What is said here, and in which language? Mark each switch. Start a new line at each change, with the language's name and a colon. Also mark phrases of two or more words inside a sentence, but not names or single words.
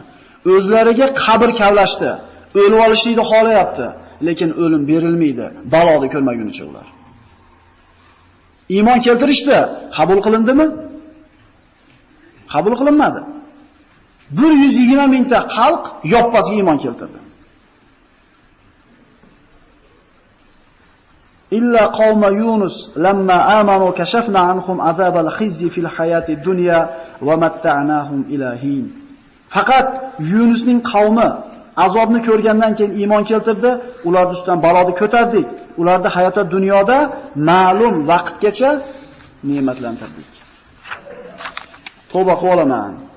Uzbek: O'zlariga qabr kavlashdi. O'lib olishni xohlayapti, lekin o'lim berilmaydi, baloni ko'rmagunicha ular. Iymon keltirishdi, qabul qilindimi? Qabul qilinmadi. 120 mingta xalq yoppasiga iymon keltirdi.
Arabic: إلا قوم يونس لما آمنوا كشفنا عنهم عذاب الخزي في الحياة الدنيا ومتعناهم إلى حين.
Uzbek: Faqat Yunusning qavmi azobni ko'rgandan keyin iymon keltirdi, ular ustidan baloni ko'tardik. Ularni hayotda dunyoda ma'lum vaqtgacha ne'matlantirdik. Tavba qilib olaman.